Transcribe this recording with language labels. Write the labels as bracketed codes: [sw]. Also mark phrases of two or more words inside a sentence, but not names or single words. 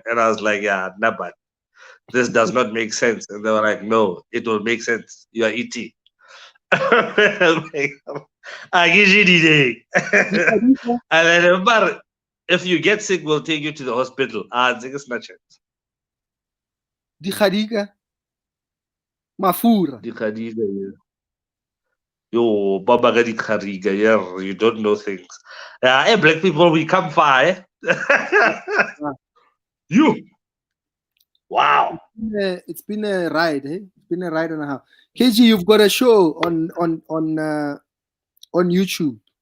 [en] And I was like, yeah, not bad. This does not make sense. And they were like, no, it will make sense. You are eating. I usually and then remember, if you get sick, we'll take you to the hospital. It's not chance. Di Khadika. Mafura. Di Khadija, yeah. Yo, Baba Gadi Khariga, yeah, you don't know things. Hey, black people, we come far, eh? You. Wow. It's been a ride, eh? It's been a ride and a half. KG, you've got a show on YouTube.